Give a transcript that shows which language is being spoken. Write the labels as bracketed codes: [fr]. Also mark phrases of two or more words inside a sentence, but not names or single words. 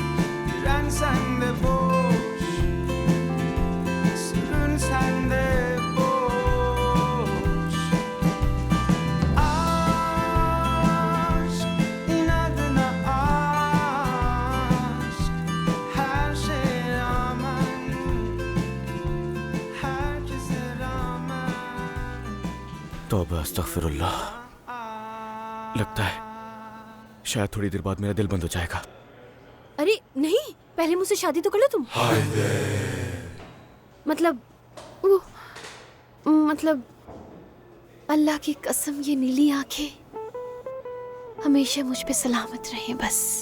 [tr] Dirensen de boş, sürünsen de boş. Aşk, inadına aşk. Her şeye rağmen, herkese rağmen. [hi] तौबा अस्तगफिरुल्लाह। लगता है शायद थोड़ी देर बाद मेरा दिल बंद हो जाएगा। अरे नहीं, पहले मुझसे शादी तो कर लो तुम। मतलब अल्लाह की कसम ये नीली आंखें हमेशा मुझ पे सलामत रहें बस।